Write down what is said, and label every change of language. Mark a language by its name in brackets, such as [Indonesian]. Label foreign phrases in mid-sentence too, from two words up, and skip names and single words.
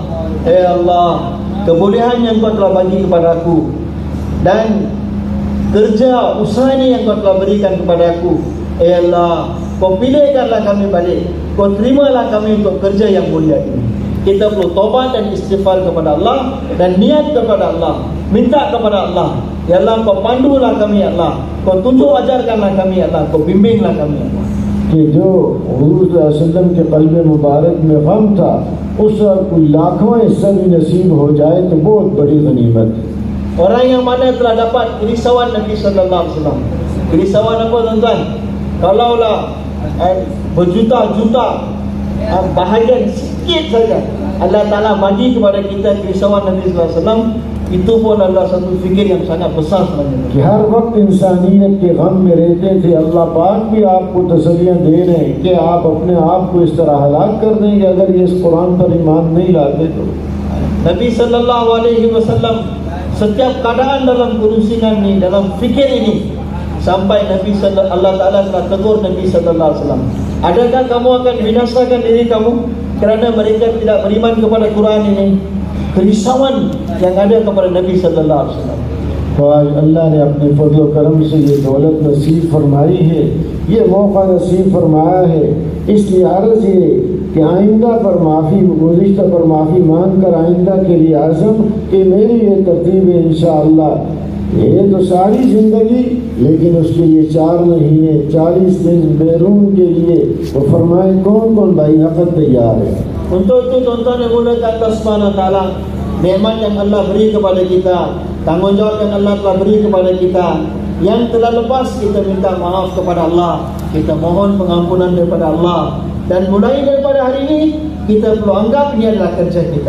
[Malay] Allah, kebolehan yang Kau telah bagi kepada aku dan kerja usaha ini yang Kau telah berikan kepada aku, Allah, Kau pilihkanlah kami balik. Kau terimalah kami untuk kerja yang mulia ini. Kita perlu taubat dan istighfar kepada Allah dan niat kepada Allah, minta kepada Allah, ya Allah, Kau pandulah kami, ya Allah, Kau tunjuk ajarkanlah kami, ya Allah, Kau bimbinglah kami, ya Allah. [Urdu] کہ جو حضور [Arabic] صلى الله عليه وسلم [Urdu] کے قلب مبارک میں غم تھا، اس کا کوئی لاکھواں حصہ بھی نصیب ہو جائے تو بہت بڑی غنیمت ہے. [Malay] Orang yang mana telah dapat kerisauan Nabi [Arabic] صلى الله عليه وسلم. [Malay] Kerisauan apa tuan-tuan? Kalaulah berjuta-juta bahagian sikit saja Allah Ta'ala bagi kepada kita kerisauan Nabi [Arabic] صلى الله عليه وسلم, [Malay] itu pun adalah satu fikir yang sangat besar sebenarnya. [Urdu] کہ ہر وقت انسانیت کے غم میں رہتے تھے، اللہ پاک بھی آپ کو تسلیاں دے رہے ہیں کہ آپ اپنے آپ کو اس طرح ہلاک کر دیں گے اگر یہ اس قرآن پر ایمان نہیں لاتے تو. [Malay] Nabi [Arabic] صلى الله عليه وسلم [Malay] setiap keadaan dalam kerusingan ini, dalam fikir ini, sampai Allah Ta'ala telah tegur Nabi [Arabic] صلى الله عليه وسلم, [Malay] adakah kamu akan binasakan diri kamu kerana mereka tidak beriman kepada Quran ini? Kerisauan yang ada kepada Nabi [Arabic] صلى الله عليه وسلم. [Urdu] تو آج اللہ نے اپنے فضل کرم سے یہ دولت نصیب فرمائی ہے، یہ موقع نصیب فرمایا ہے. اس لیے عرض یہ کہ آئندہ پر معافی، گزشتہ پر معافی مانگ کر آئندہ کے لیے عزم کہ میری یہ ترتیب ہے ان شاء اللہ. یہ تو ساری زندگی، لیکن اس کے لیے 4 مہینے 40 دن بیرون کے لیے وہ فرمائے کون کون بھائی نقد تیار ہے. [Malay] Untuk itu tuan-tuan yang muliakan [Arabic] الله سبحانه وتعالى, [Malay] nikmat yang Allah beri kepada kita, tanggungjawab yang Allah telah beri kepada kita, yang telah lepas kita minta maaf kepada Allah, kita mohon pengampunan daripada Allah, dan mulai daripada hari ini kita perlu anggap ini adalah kerja kita.